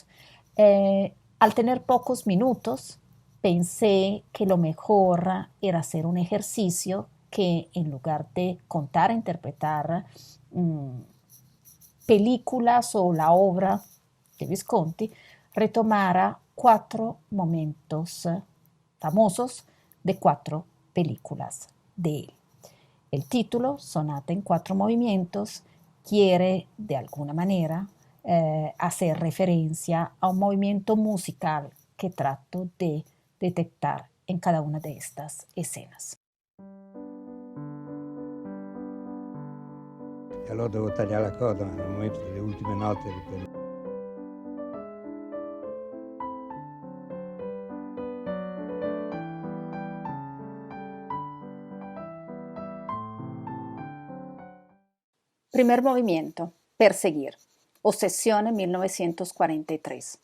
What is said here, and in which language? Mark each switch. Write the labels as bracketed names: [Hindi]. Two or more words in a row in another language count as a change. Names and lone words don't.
[Spanish] Al tener pocos minutos, pensé que lo mejor era hacer un ejercicio que, en lugar de contar, interpretar películas o la obra de Visconti, retomara 4 momentos famosos de 4 películas de él. El título, Sonata en 4 movimientos, quiere de alguna manera hacer referencia a un movimiento musical que trato de detectar en cada una de estas escenas. [Italian] E allora devo tagliare la coda nel momento delle ultime note di quello. [Spanish] Primer movimiento, Perseguir, Obsesión en 1943.